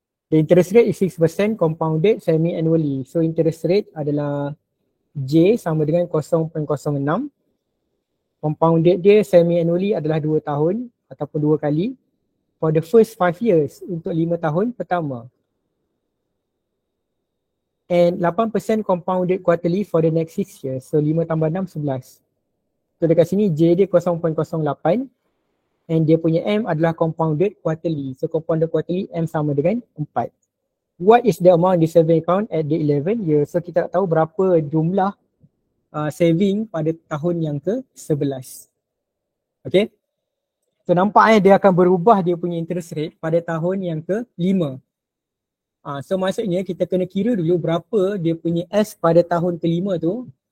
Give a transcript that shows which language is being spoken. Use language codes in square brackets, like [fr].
[en] The interest rate is 6% compounded semi-annually. [ms] So interest rate adalah J sama dengan 0.06. Compounded dia semi-annually adalah 2 tahun ataupun 2 kali. [en] For the first 5 years, [ms] untuk 5 tahun pertama. [en] And 8% compounded quarterly for the next 6 years. [ms] So 5 tambah 6, 11. So dekat sini J dia 0.08. And dia punya M adalah compounded quarterly. So compounded quarterly M sama dengan 4. [en] What is the amount in the saving account at the 11 year? [ms] So kita tak tahu berapa jumlah saving pada tahun yang ke-11. Okay. So nampaknya dia akan berubah dia punya interest rate pada tahun yang ke-5. So maksudnya kita kena kira dulu berapa dia punya S pada tahun ke-5 tu.